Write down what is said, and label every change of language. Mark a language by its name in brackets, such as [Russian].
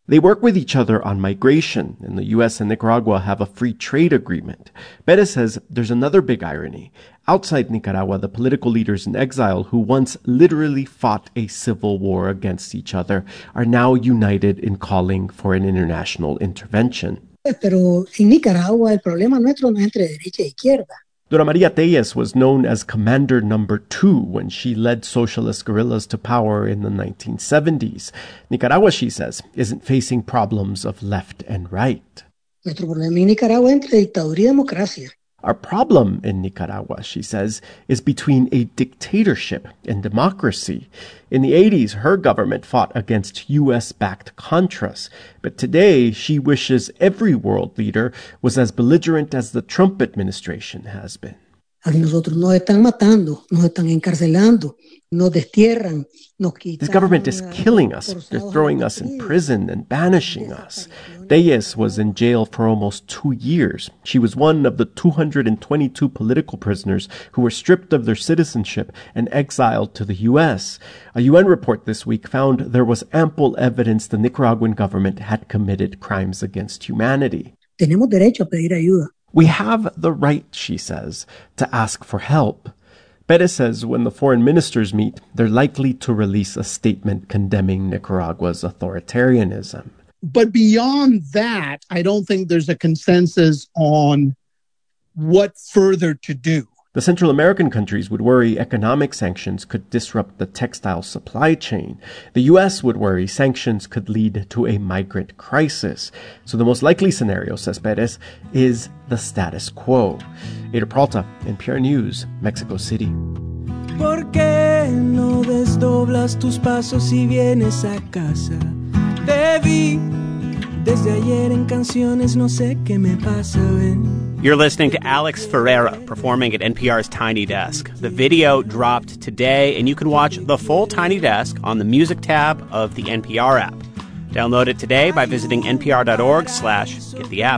[English] They work with each other on migration, and the U.S. and Nicaragua have a free trade agreement. Perez says there's another big irony. Outside Nicaragua, the political leaders in exile who once literally fought a civil war against each other are now united in calling for an international intervention. [Spanish] Pero en Nicaragua el problema nuestro no es entre derecha y izquierda. [English] Dora María Téllez was known as Commander Number 2 when she led socialist guerrillas to power in the 1970s. Nicaragua, she says, isn't facing problems of left and right. [Spanish] Nuestro problema en Nicaragua es entre dictadura y democracia. [English] Our problem in Nicaragua, she says, is between a dictatorship and democracy. In the 80s, her government fought against U.S.-backed Contras. But today, she wishes every world leader was as belligerent as the Trump administration has been. [Spanish] A nosotros nos están matando, nos están encarcelando, nos destierran. [English] This government is killing us. They're throwing us in prison and banishing us. Deyes was in jail for almost 2 years. She was one of the 222 political prisoners who were stripped of their citizenship and exiled to the U.S. A UN report this week found there was ample evidence the Nicaraguan government had committed crimes against humanity. [Spanish] Tenemos derecho a pedir ayuda. [English] We have the right, she says, to ask for help. Pérez says when the foreign ministers meet, they're likely to release a statement condemning Nicaragua's authoritarianism. But beyond that, I don't think there's a consensus on what further to do. The Central American countries would worry economic sanctions could disrupt the textile supply chain. The U.S. would worry sanctions could lead to a migrant crisis. So the most likely scenario, says Pérez, is the status quo. Ida Peralta, NPR News, Mexico City. [Spanish] ¿Por qué no desdoblas tus pasos y vienes a casa? Te vi desde ayer en canciones, no sé qué me pasa, ven. [English] You're listening to Alex Ferreira performing at NPR's Tiny Desk. The video dropped today, and you can watch the full Tiny Desk on the Music tab of the NPR app. Download it today by visiting npr.org/get the app.